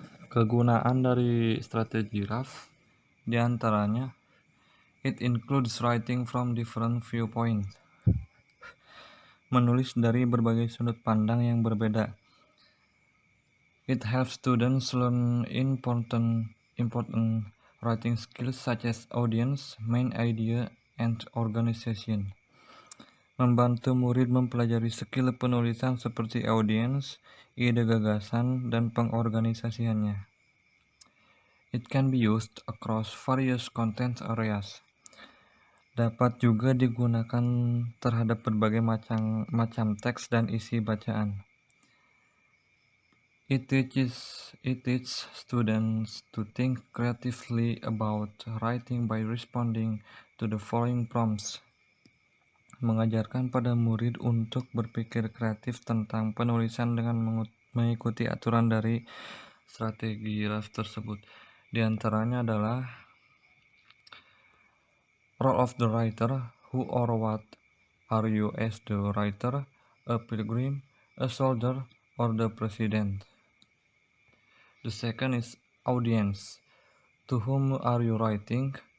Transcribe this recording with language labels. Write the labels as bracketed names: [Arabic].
[Indonesian] Kegunaan dari strategi RAFT diantaranya, [English] it includes writing from different viewpoints. [Indonesian] Menulis dari berbagai sudut pandang yang berbeda. [English] It helps students learn important writing skills such as audience, main idea, and organization. [Indonesian] Membantu murid mempelajari skill penulisan seperti audience, ide gagasan, dan pengorganisasiannya. [English] It can be used across various content areas. [Indonesian] Dapat juga digunakan terhadap berbagai macam teks dan isi bacaan. [English] It teaches students to think creatively about writing by responding to the following prompts. [Indonesian] Mengajarkan pada murid untuk berpikir kreatif tentang penulisan dengan mengikuti aturan dari strategi RAF tersebut. Di antaranya adalah [English] role of the writer, who or what are you as the writer, a pilgrim, a soldier, or the president. The second is audience. To whom are you writing?